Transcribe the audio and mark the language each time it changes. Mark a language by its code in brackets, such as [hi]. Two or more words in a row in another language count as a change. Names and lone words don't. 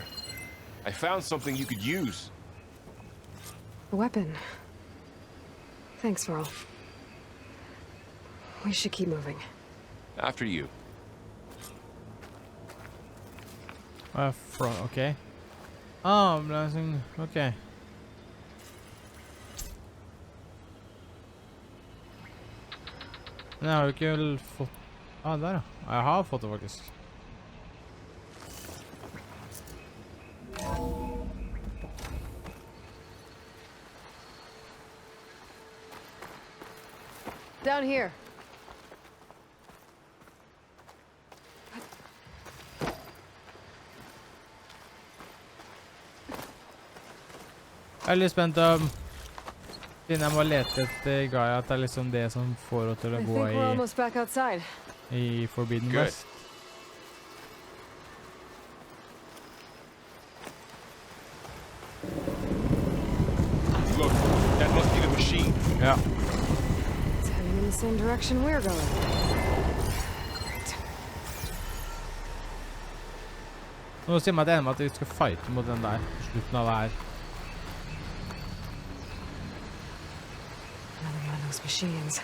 [en] I found something you could use. A weapon. Thanks, Varl. We should keep moving. After you. Okay. Blessing. Okay. [no] Men jeg har jo ikke vel fått... der ja. Jeg har fått det faktisk. [en] Down here. [no] Jeg er litt spent siden jeg må lete etter Gaia, at det er liksom det som får henne til å gå i Forbidden West. [en] Look, that must be the machine. [no] Ja. [en] It's heading in the same direction we're going. Great. [no] Nå sier meg at det ender med at vi skal fighte mot den der på slutten av det her. [en] Another one of those machines.